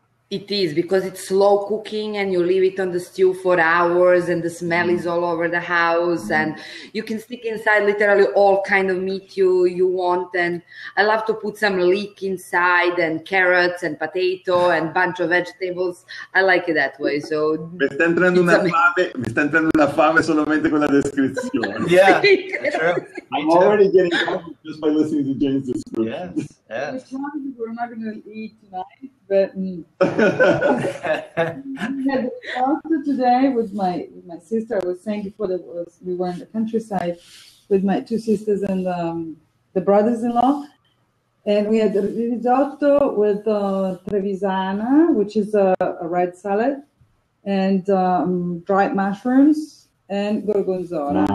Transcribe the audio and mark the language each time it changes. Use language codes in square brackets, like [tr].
[en] It is, because it's slow cooking and you leave it on the stew for hours and the smell is all over the house and you can stick inside literally all kind of meat you want. And I love to put some leek inside and carrots and potato and bunch of vegetables. I like it that way. So [it] Mi sta entrando una fame solamente con la descrizione. [en] Yeah, true. I'm already getting hungry just by listening to Jane's description. Yes. We're not going to eat tonight, but we had pasta today with my sister. I was saying before that we were in the countryside with my two sisters and the brothers-in-law, and we had risotto with trevisana, which is a red salad, and dried mushrooms and gorgonzola.